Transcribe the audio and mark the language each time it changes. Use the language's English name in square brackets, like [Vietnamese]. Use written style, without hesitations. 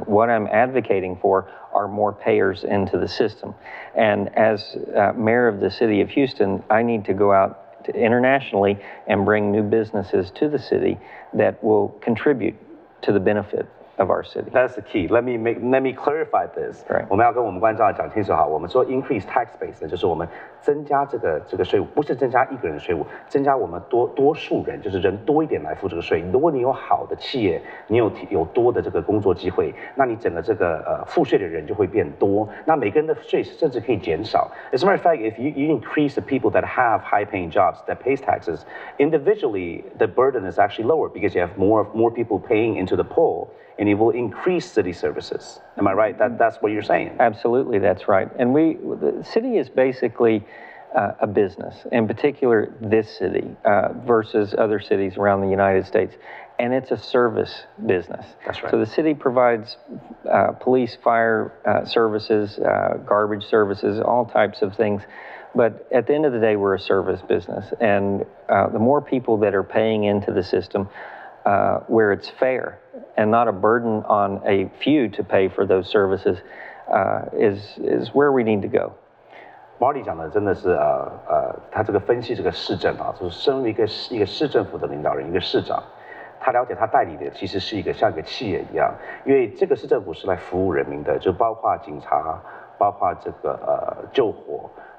[English] What I'm advocating for are more payers into the system. And as mayor of the city of Houston, I need to go out internationally and bring new businesses to the city that will contribute to the benefit of our city. That's the key. Let me clarify this. Right. [Chinese] 我们要跟我们观众讲清楚哈。我们说 [English] increase tax base [Chinese] 呢，就是我们增加这个税务，不是增加一个人的税务，增加我们多数人，就是人多一点来付这个税。如果你有好的企业，你有多的这个工作机会，那你整个这个付税的人就会变多。那每个人的税甚至可以减少。 [English] As a matter of fact, if you increase the people that have high-paying jobs that pays taxes, individually the burden is actually lower because you have more people paying into the pool. And it will increase city services. Am I right? That's what you're saying. Absolutely, that's right. And the city is basically a business, in particular this city versus other cities around the United States. And it's a service business. That's right. So the city provides police, fire services, garbage services, all types of things. But at the end of the day, we're a service business. And the more people that are paying into the system, where it's fair and not a burden on a few to pay for those services, is where we need to go. [Chinese] Marty 讲的真的是他这个分析这个市政啊，就是身为一个市政府的领导人，一个市长，他了解他代理的其实是像一个企业一样，因为这个市政府是来服务人民的，就包括警察，包括这个救火。